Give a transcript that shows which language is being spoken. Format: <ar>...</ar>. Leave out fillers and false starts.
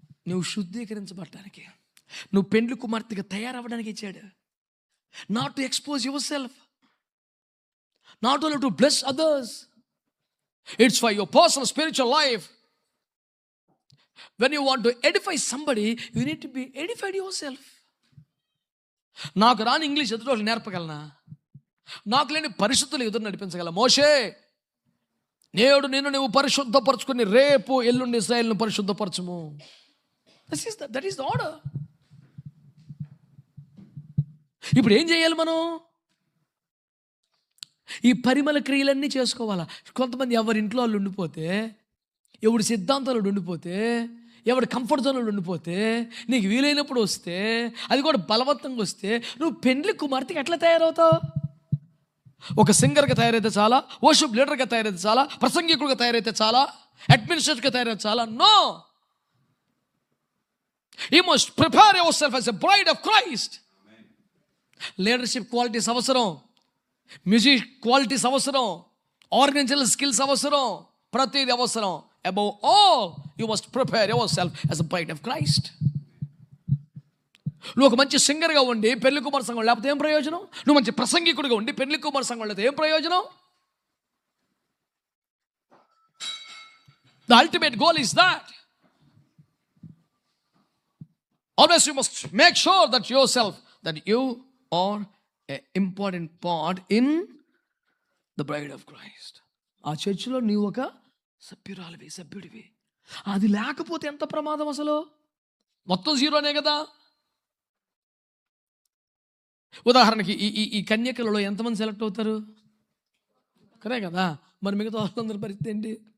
<te>నువ్వు శుద్ధీకరించబడటానికి, నువ్వు పెండ్లి కుమార్తెగా తయారవ్వడానికి ఇచ్చాడు.</te> <en>Not to expose yourself, not only to bless others, it's for your personal spiritual life. When you want to edify somebody, you need to be edified yourself.</en> <te>నాకు రాని English ఎదుటి వాళ్ళు నేర్పగలనా? నాకు లేని పరిశుద్ధులు ఎదురు నడిపించగల? మోషే, నేడు నిన్ను నువ్వు పరిశుద్ధపరచుకుని రేపు ఎల్లుండి ఇశ్రాయేలును పరిశుద్ధపరచుము.</te> <en>That is the order.</en> <te>ఇప్పుడు ఏం చేయాలి మనం? ఈ పరిమళ క్రియలన్నీ చేసుకోవాలా? కొంతమంది ఎవరి ఇంట్లో వాళ్ళు ఉండిపోతే, ఎవడి సిద్ధాంతాలు ఉండిపోతే, ఎవడి కంఫర్ట్ జోన్లో ఉండిపోతే, నీకు వీలైనప్పుడు వస్తే, అది కూడా బలవంతంగా వస్తే, నువ్వు పెండ్లి కుమార్తెకి ఎట్లా తయారవుతావు? ఒక సింగర్గా తయారైతే చాలా, వర్షిప్ లీడర్గా తయారైతే చాలా, ప్రసంగికుడిగా తయారైతే చాలా, అడ్మినిస్ట్రేటర్గా తయారైతే చాలా?</te> <en>No, you must prepare yourself as a bride of Christ.</en> <te>Leadership qualities అవసరం, మ్యూజిక్ క్వాలిటీస్ అవసరం, ఆర్గనైజేషనల్ స్కిల్స్ అవసరం, ప్రతిది అవసరం.</te> <en>Above all, you must prepare yourself as a bride of Christ.</en> <te>నువ్వు ఒక మంచి సింగర్గా ఉండి పెళ్లి కుమార్ సంఘం లేకపోతే ఏం ప్రయోజనం? నువ్వు మంచి ప్రసంగికుడిగా ఉండి పెళ్లి కుమార్ సంఘం లేకపోతే ఏం ప్రయోజనం?</te> <en>The ultimate goal is that. Always you must make sure that yourself, that you are an important part in the bride of Christ.</en> <te>ఆ చర్చిలో నీవు ఒక సభ్యురాలివి, సభ్యుడివి. అది లేకపోతే ఎంత ప్రమాదం అసలు? మొత్తం జీరోనే కదా. ఉదాహరణకి ఈ కన్యకలలో ఎంతమంది సెలెక్ట్ అవుతారు? కరే కదా. మరి మిగతా వాళ్ళందరి పరిస్థితి ఏంటి?</te>